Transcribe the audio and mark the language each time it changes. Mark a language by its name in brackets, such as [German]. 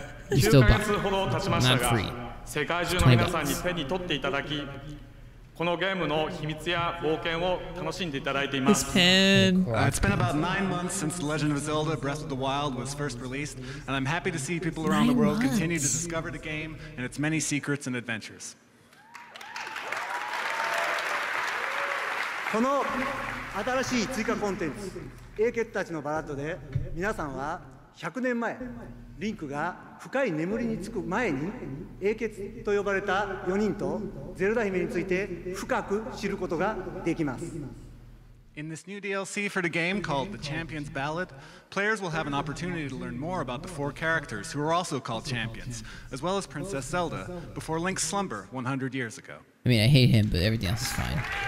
[English] You still buy it. Not free. $20. This pen. It's been about 9 months since The Legend of Zelda Breath of the Wild was first released, and I'm happy to see people around the world continue to discover the game and its many secrets and adventures. [Japanese] この新しい追加コンテンツ、英傑たちのバラッドで皆さんは 100年前リンクが深い眠りにつく前に英傑と呼ばれた4人とゼルダ姫について深く知ることができます。 [English] In this new DLC for the game called The Champion's Ballad, players will have an opportunity to learn more about the 4 characters who are also called champions, as well as Princess Zelda, before Link's slumber 100 years ago. I mean, I hate him, but everything else is fine.